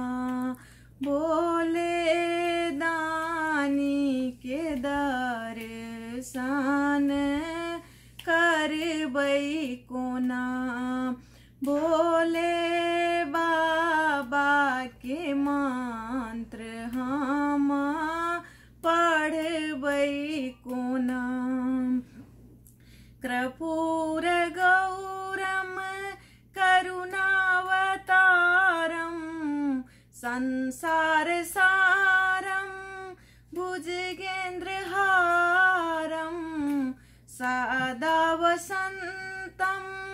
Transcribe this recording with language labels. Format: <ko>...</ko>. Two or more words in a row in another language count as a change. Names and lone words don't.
<mai>भोले दानी के दर्शन करबै कोना। भोले बाबा के मंत्र हम पढ़ कोना।</mai> <sa>कर्पूर गौरम करुणावतारम संसार सारम भुजगेन्द्रहारम सदा वसन्तं</sa>